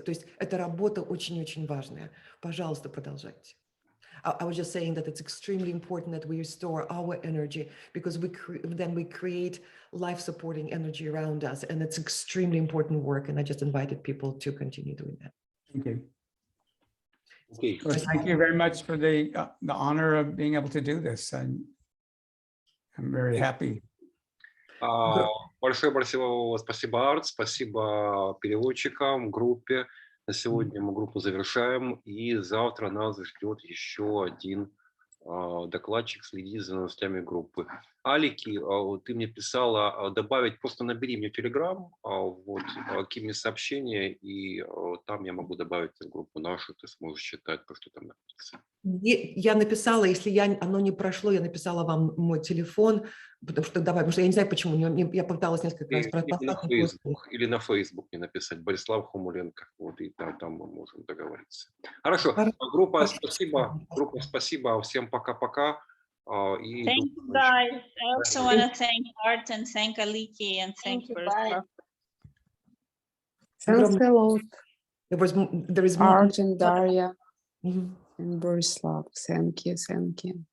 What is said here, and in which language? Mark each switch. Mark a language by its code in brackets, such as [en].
[ru] То есть эта работа очень-очень важная. Пожалуйста, продолжайте. [en] I was just saying that it's extremely important that we restore our energy, because then we create life-supporting energy around us, and it's extremely important work. And I just invited people to continue doing that. Thank you. Okay. Well, thank you very much for the honor of being able to do this. I'm very happy. [ru] Большое спасибо, Арт, спасибо переводчикам, группе. На сегодня мы группу завершаем, и завтра нас ждет еще один докладчик. Следи за новостями группы. Алики, ты мне писала добавить, просто набери мне в Telegram, кинь мне сообщение, и там я могу добавить в группу нашу, ты сможешь читать то, что там написано. Я написала, если оно не прошло, я написала вам мой телефон, потому что я не знаю, почему, я пыталась несколько раз или на Facebook мне написать, Борислав Хомуленко, вот, и там мы можем договориться. Хорошо, группа, спасибо, всем пока-пока. [en] Thank you, guys. I also want to thank Art and thank Aliki and thank Borislav. Thanks a lot. There is Art and Daria and Borislav. Thank you.